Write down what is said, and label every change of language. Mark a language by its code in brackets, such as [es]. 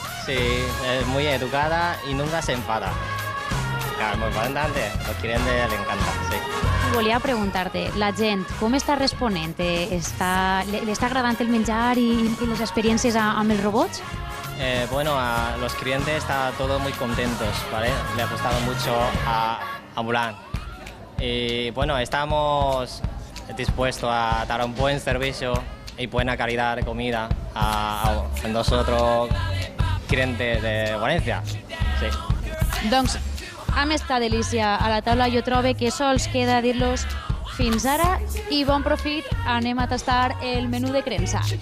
[es] Sí, es muy educada y nunca se enfada. Claro, muy importante, los clientes le encanta, sí. [ca] Volia preguntar-te, la gent com està responent? Li està agradant el menjar i les experiències amb els robots? [es] Bueno, a los clientes están todos muy contentos, ¿vale? Le ha gustado mucho a Mulan. Y bueno, estamos dispuestos a dar un buen servicio y buena calidad de comida a nosotros, clientes de Valencia. Sí. [ca] Doncs, amb esta delícia a la taula jo trobo que sols queda dir-los fins ara i bon profit, anem a tastar el menú de Crença.